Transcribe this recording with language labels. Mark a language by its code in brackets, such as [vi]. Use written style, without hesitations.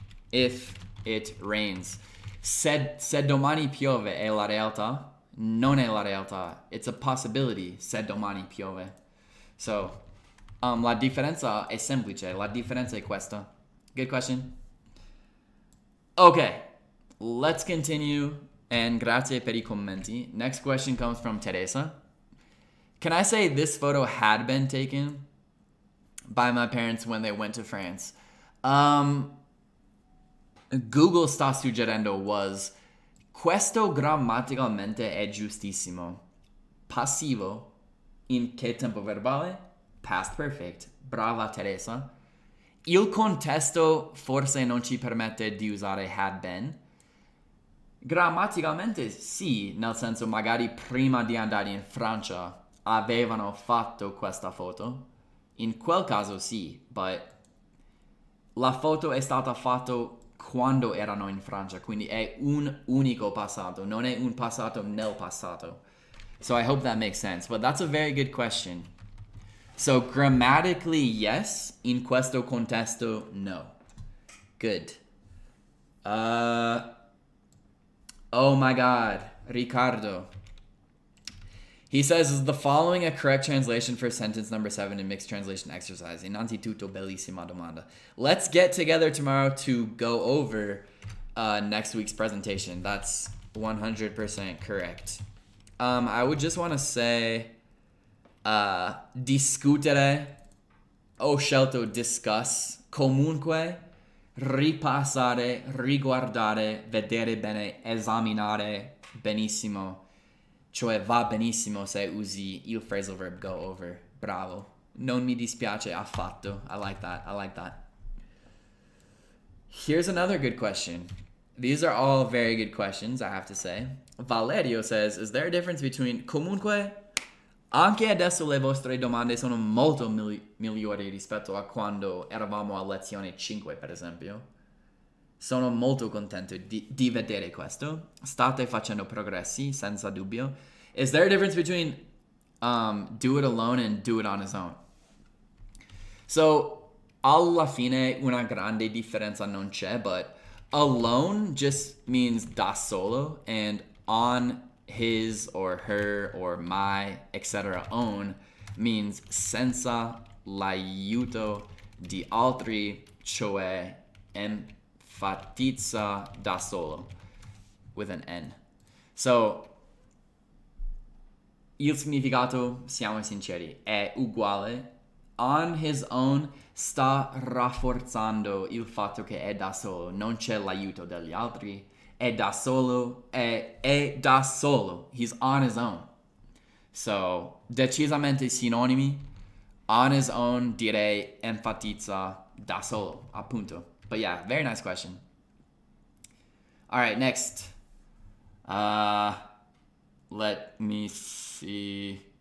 [en] if it rains. [it] Se domani piove è la realtà, non è la realtà. [en] It's a possibility [it] se domani piove. So, la differenza è semplice. La differenza è questa. [en] Good question. Okay, let's continue. [it] And grazie per I commenti. [en] Next question comes from Teresa. Can I say this photo had been taken by my parents when they went to France? [it] Google sta suggerendo was questo grammaticalmente è giustissimo. Passivo in che tempo verbale? Past perfect. Brava Teresa. Il contesto forse non ci permette di usare had been. Grammaticalmente sì, nel senso magari prima di andare in Francia avevano fatto questa foto. In quel caso sì, but la foto è stata fatta quando erano in Francia, quindi è un unico passato, non è un passato nel passato. [en] So I hope that makes sense, but that's a very good question. So grammatically yes, [it] in questo contesto no. [en] Good. Oh my God, Ricardo. He says, is the following a correct translation for sentence number 7 in mixed translation exercise? [it] Innanzitutto, bellissima domanda. [en] Let's get together tomorrow to go over next week's presentation. That's 100% correct. I would just want to say [it] discutere, ho scelto discuss, comunque, ripassare, riguardare, vedere bene, esaminare benissimo. Cioè va benissimo se usi il phrasal verb go over. Bravo. Non mi dispiace affatto. [en] I like that. Here's another good question. These are all very good questions, I have to say. Valerio says, is there a difference between comunque? [it] Anche adesso le vostre domande sono molto migliori rispetto a quando eravamo a lezione 5, per esempio. Sono molto contento di vedere questo. State facendo progressi, senza dubbio. [en] Is there a difference between do it alone and do it on his own? [it] So, alla fine una grande differenza non c'è, [en] but alone just means [it] da solo, [en] and on his or her or my, etc. own means [it] senza l'aiuto di altri, cioè enfatizza da solo [en] with an N. [it] So, il significato, siamo sinceri, è uguale. On his own sta rafforzando il fatto che è da solo, non c'è l'aiuto degli altri, è da solo, è da solo. [en] He's on his own. [it] So, decisamente sinonimi. On his own direi enfatizza da solo, appunto. [en] But yeah, very nice question. All right, next. Let me see.